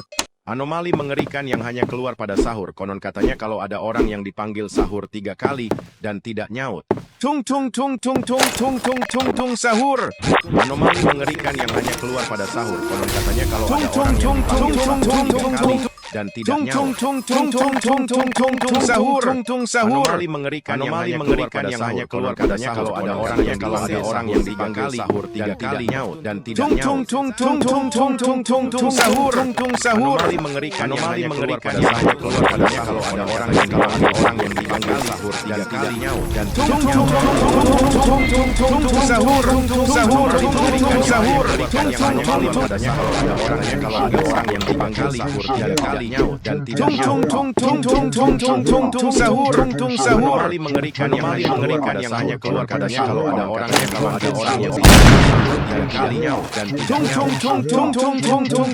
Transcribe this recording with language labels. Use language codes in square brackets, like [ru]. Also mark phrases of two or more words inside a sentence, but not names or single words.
[id] Anomali mengerikan yang hanya keluar pada sahur. Konon katanya kalau ada orang yang dipanggil sahur 3 kali dan tidak nyaut. Tung tung tung tung tung tung tung tung tung sahur. Anomali mengerikan yang hanya keluar pada sahur. Konon katanya kalau ada orang yang dipanggil sahur 3 kali dan tidak nyaut. Tung tung tung tung tung tung tung sahur. Tung sahur. Anomali mengerikan yang hanya keluar pada sahur. Kalau ada orang yang dipanggil sahur 3 kali nyaut dan tidak nyaut. Tung tung tung tung tung tung tung sahur. Tung sahur. Anomali mengerikan yang hanya keluar pada sahur. Kalau ada orang yang dipanggil sahur 3 kali nyaut dan tidak nyaut. Tung sahur. Tung sahur. Tung sahur. Yang hanya keluar pada sahur. Kalau ada orang yang dipanggil sahur 3 kali nyaut dan tidak nyaut. Tung sahur. Tung sahur. Anomali mengerikan yang hanya keluar pada sahur. Kalau ada orang yang dipanggil sahur 3 kali nyaut dan tidak nyaut.